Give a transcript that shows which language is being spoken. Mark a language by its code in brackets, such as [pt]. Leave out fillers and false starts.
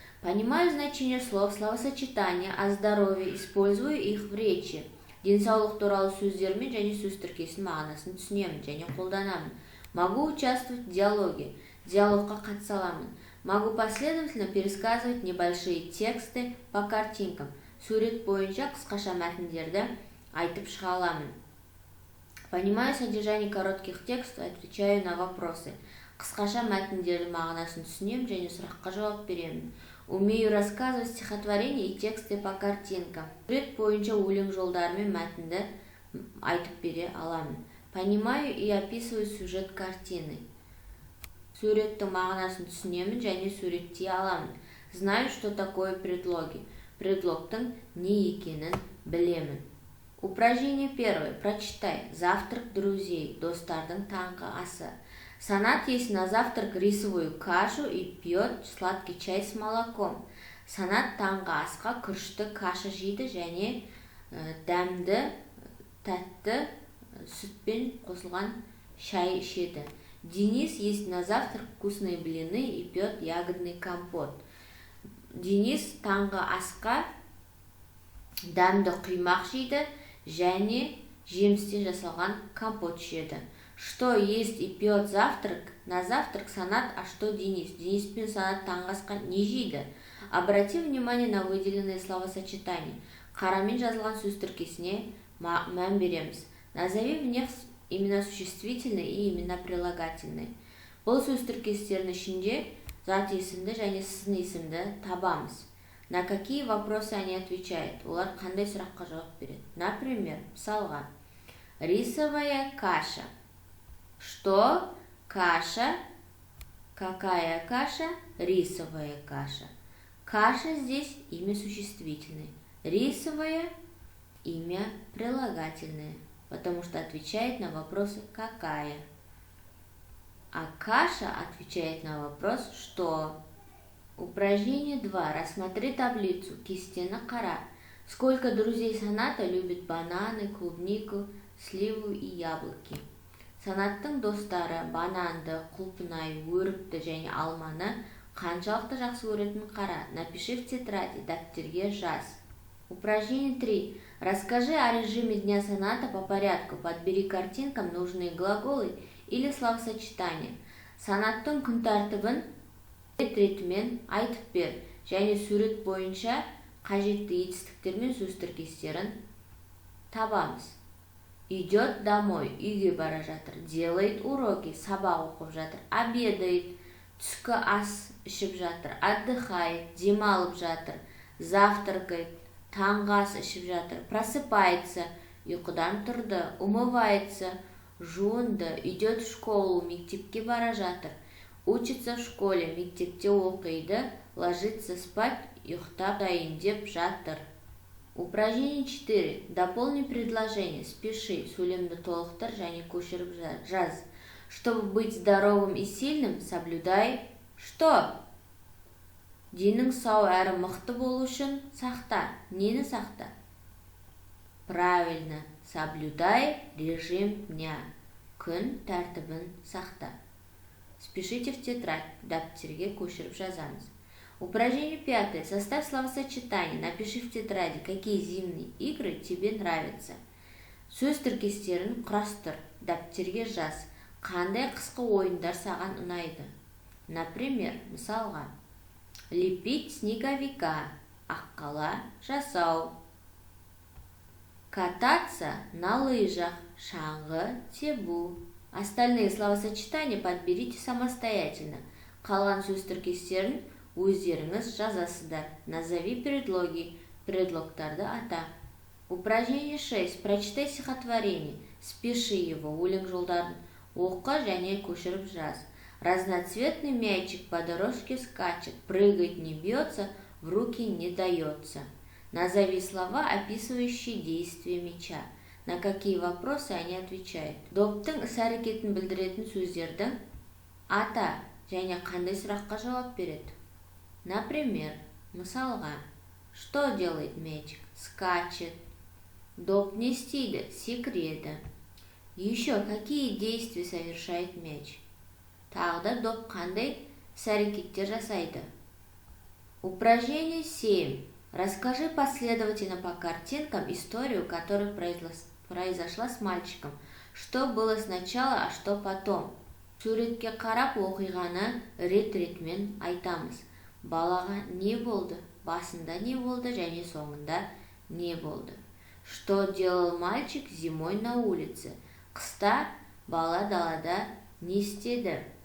[ru] Понимаю значение слов, словосочетания о здоровье, использую их в речи. [kk] Денсаулық туралы сөздермен және сөз тіркесінің мағынасын түсінемін және қолданамын. [ru] Могу участвовать в диалоге. [kk] Диалогқа қатыса аламын. [ru] Могу последовательно пересказывать небольшие тексты по картинкам. [kk] Сурет бойынша қысқаша мәтіндерді айтып шыға аламын. [ru] Понимаю содержание коротких текстов, отвечаю на вопросы. [kk] Қысқаша мәтіндердің мағынасын түсінемін және сұраққа жауап беремін. [ru] Умею рассказывать стихотворения и тексты по картинкам. [kk] Сурет бойынша өлең жолдарымен мәтінді айтып бере аламын. [ru] Понимаю и описываю сюжет картины. [kk] Суреттің мағынасын түсінемін және суреттей аламын. [ru] Знаю, что такое предлоги. [kk] Предлогтың не екенін білемін. [ru] Упражнение первое. Прочитай. Завтрак друзей. [kk] Достардың таңғы асы. [ru] Санат ест на завтрак рисовую кашу и пьет сладкий чай с молоком. [kk] Санат таңғы асқа күрішті каша жейді және дәмді, тәтті сүтпен қосылған шай ішеді. [ru] Денис ест на завтрак вкусные блины и пьет ягодный компот. [kk] Денис таңғы асқа дәмді құймақ жейді және жемістен жасалған компот ішеді. [ru] Что есть и пьет завтрак? На завтрак Санат, а что Денис? [kk] Денис пен Санат таңғы асқа не жейді? [ru] Обрати внимание на выделенные словосочетания. [kk] Қарамен жазылған сөз тіркесіне мән береміз. [ru] Назови в них имена существительные и имена прилагательные. [kk] Бұл сөз тіркестерінің ішінде зат есімді және сын есімді табамыз. [ru] На какие вопросы они отвечают? [kk] Олар қандай сұраққа жауап береді? [ru] Например, [kk] мысалға, [ru] рисовая каша. Что? Каша. Какая каша? Рисовая каша. Каша здесь имя существительное. Рисовая имя прилагательное, потому что отвечает на вопросы «какая». А каша отвечает на вопрос «что?». Упражнение 2. Рассмотри таблицу. [kk] Кестені қара. [ru] Сколько друзей Саната любит бананы, клубнику, сливу и яблоки? [kk] Санаттың достары бананды, құлпынай, өрікті және алманы қаншалықты жақсы көретінін қара. [ru] Напиши в тетради, [kk] дәптерге жаз. [ru] Упражнение 3. Расскажи о режиме дня Саната по порядку. Подбери картинкам нужные глаголы или словосочетания. [kk] Санаттың күн тәртібін ретімен айтып бер және сурет бойынша қажетті етістіктер мен сөз тіркестерін табамыз. [ru] Идет домой, [kk] үйге бара жатыр. [ru] Делает уроки, [kk] сабақ оқып жатыр. [ru] Обедает, [kk] түскі ас ішіп жатыр. [ru] Отдыхает, [kk] демалып жатыр. [ru] Завтракает, [kk] таңғы ас ішіп жатыр. [ru] Просыпается, [kk] ұйқыдан тұрды. [ru] Умывается, [kk] жуынды. [ru] Идет в школу, [kk] мектепке бара жатыр. [ru] Учится в школе, [kk] мектепте оқиды. [ru] Ложится спать, [kk] ұйықтап дайын деп жатыр. [ru] Упражнение 4. Дополни предложение. Спеши, [kk] сөйлемді толықтыр және көшіріп жаз. [ru] Чтобы быть здоровым и сильным, соблюдай что? [kk] Денің сау әрі мықты болу үшін сақта. Нені сақта? [ru] Правильно. Соблюдай режим дня. [kk] Күн тәртібін сақта. [ru] Спешите в тетрадь. [kk] Дәптерге көшіріп жазамыз. [ru] Упражнение 5. Составь словосочетание. Напиши в тетради, какие зимние игры тебе нравятся. [kk] Сөз тіркестерін құрастыр. Дәптерге жаз. Қандай қысқы ойындар саған ұнайды? [ru] Например, [kk] мысалға, [ru] лепить снеговика. [kk] Аққала жасау. [ru] Кататься на лыжах. [kk] Шаңғы тебу. [ru] Остальные словосочетания подберите самостоятельно. [kk] Қалған сөз тіркестерін өздеріңіз жазасыздар. [ru] Назови предлоги. [kk] Предлогтарды ата. [ru] Упражнение 6. Прочитай стихотворение. Спеши его. [kk] Өлең жолдарын оқы және көшіріп жаз. [ru] Разноцветный мячик по дорожке скачет. Прыгать не бьется, в руки не дается. Назови слова, описывающие действие мяча. На какие вопросы они отвечают? [kk] Доптың іс-әрекетін білдіретін сөздердің ата және қандай сұраққа жауап береді? [ru] Например, [kk] мысалға, [ru] что делает мячик? Скачет. [kk] Доп не істейді, секіреді. [ru] Еще какие действия совершает мяч? [kk] Тағы да доп қандай іс-әрекеттер жасайды? [ru] Упражнение 7. Расскажи последовательно по картинкам историю, которая произошла с мальчиком. Что было сначала, а что потом? [kk] Суретке қарап оқиғаны рет-ретмен айтамыз. Балаға не болды? Басында не болды және соңында не болды? [ru] Что делал мальчик зимой на улице? [kk] Қыста бала далада не істеді?